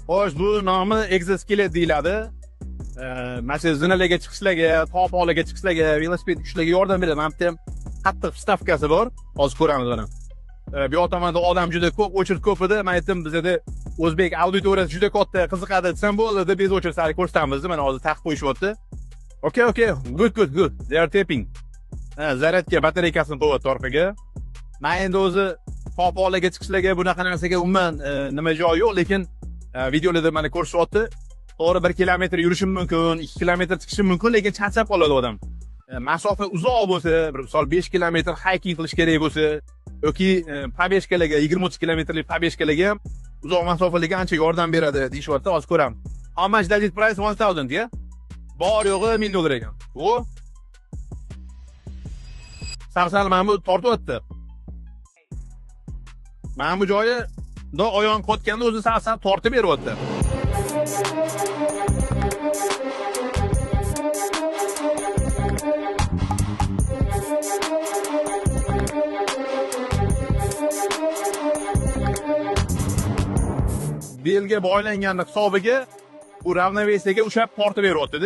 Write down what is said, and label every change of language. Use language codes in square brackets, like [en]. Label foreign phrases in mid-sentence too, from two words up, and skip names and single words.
[uz] Xo'sh, bu nomi exoskelet deyiladi. Mana shu zinalarga chiqishlarga, tog'-tog'larga chiqishlarga, velosiped ushlarga yordam beradi. Mana bu ham qattiq vstavkasi bor. Hozir ko'ramiz buni. Bu yoq tomonda odam juda ko'p, o'chirt ko'p edi. Men aytdim, bizda o'zbek auditoriyasi juda katta, qiziqadi desam bo'ldi deb biz o'chirtsak ko'rsatamiz. Mana hozir taqib qo'yishyapti. [en] Okay. Good. They are tapping. [uz] Zaryadga batareykasini qo'yapti orqaga. Men endi o'zi tog'-tog'larga chiqishlarga bunaqa narsaga umuman nima joyi yo'q, lekin videolarda mana ko'rshyapti. To'g'ri 1 kilometr yurishim mumkin, 2 kilometr chiqishim mumkin, lekin charchab qoladi odam. Masofa uzoq bo'lsa, misol 5 kilometr hiking qilish kerak bo'lsa yoki pobeshkalarga 20-30 kilometrlik pobeshkalarga ham uzoq masofalarga ancha yordam beradi deyishyapti. Hozir ko'ramiz. [en] How much does it price? 1000, yeah? [uz] Bor yo'g'i $1000 ekan. O Sal mana bu tortyapti. Mana bu joyi oyog'im qotganda o'zi sal tortib beryapti. Belga boylanganlik hisobiga bu ravnovesiyaga ushab tortib beryapti-da.